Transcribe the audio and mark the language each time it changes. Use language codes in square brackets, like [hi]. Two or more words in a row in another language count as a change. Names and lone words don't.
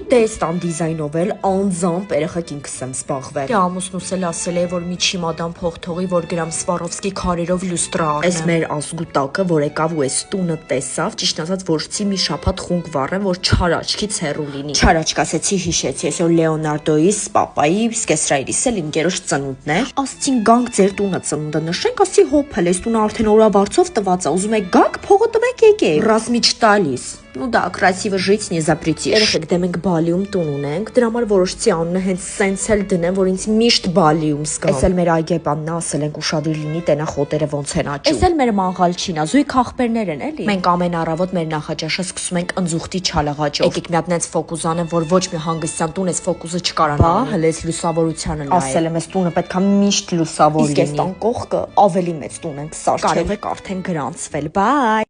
[hy] Դե ստան դիզայնով էլ անձամբ երեխեք ինքս եմ զբաղվել։ Դե ամուսնուս էլ ասել է, որ մի չիմադան փող թողի, որ գրամ Սվարովսկի քարերով լյուստրա առնեմ։ Էս մեր ազգուտակը, որ եկավ ու էս տունը տեսավ, ճիշտ ասած որցի մի շաբաթ խունկ վառեմ, որ չար աչքից հեռու լինի։ Չար աչք ասեցի, հիշեցի, այսօր Լեոնարդոյիս, պապայի, սկեսրայրիս էլ իմ գերոջ ծնունդն է։ Ասցին գանք ձեր տունը ծնունդը նշենք, ասի հոփել, էս տունը արդեն օրավարձով տված է, ուզում եք գանք, փողը տվեք եկեք։ Ռազմի չտալիս։ [ru] Ну да, красиво жить не запретишь։ [hy] Երեխեք, դե մենք բալիում տուն ունենք, դրա համար որոշեցի անունը հենց սենց էլ դնեմ, որ ինձ միշտ բալիում զգա։ Էս էլ մեր այգեպանն ասել ենք ուշադիր լինի, տենա խոտերը ոնց են աճում։ Էս էլ մեր մաղալչին է, զույգ ախպերներ են էլի։ Մենք ամեն առավոտ մեր նախաճաշը սկսում ենք ընձուղտի չալաղաճով։ Եկեք մի հատ նենց ֆոկուս անեմ, որ ոչ մի հանգստյան տուն էս ֆոկուսը չկարանա։ Բա, հələ էս լուսավորությանը նայ։ Ասել եմ, էս տունը պետքա միշտ լուսավոր լինի։ Իսկ էս տան կողքը ավելի մեծ տուն ենք սարքել։ Կարող եք արդեն գրանցվել։ Բայ։